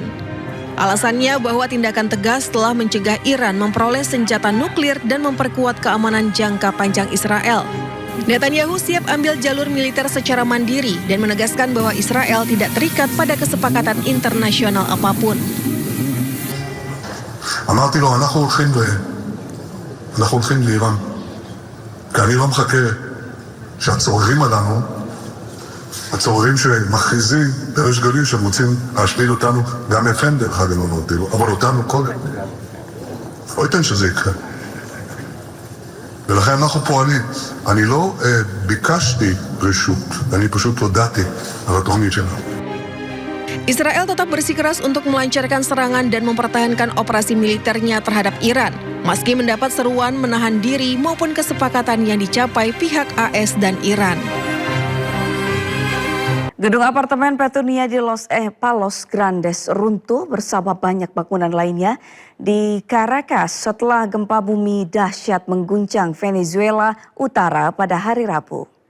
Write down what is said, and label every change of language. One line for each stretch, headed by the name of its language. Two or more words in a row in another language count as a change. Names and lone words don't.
Indonesian: Alasannya bahwa tindakan tegas telah mencegah Iran memperoleh senjata nuklir dan memperkuat keamanan jangka panjang Israel. Netanyahu siap ambil jalur militer secara mandiri dan menegaskan bahwa Israel tidak terikat pada kesepakatan internasional apapun.
Hebrew: אמרתי לו, אנחנו הולכים לאיראן. כי אני לא מחכה שהצוררים עלינו, הצוררים שמכריזים בריש גלי שהם רוצים להשמיד אותנו, גם FN דרך אגב אמרתי לו, אבל אותנו קודם. לא ייתן שזה יקרה. ולכן אנחנו פועלים. אני לא ביקשתי רשות, אני פשוט הודעתי על התוכנית שלנו.
Indonesian: Israel tetap bersikeras untuk melancarkan serangan dan mempertahankan operasi militernya terhadap Iran, meski mendapat seruan menahan diri maupun kesepakatan yang dicapai pihak AS dan Iran. Gedung apartemen Petunia di Palos Grandes runtuh bersama banyak bangunan lainnya di Caracas setelah gempa bumi dahsyat mengguncang Venezuela Utara pada hari Rabu.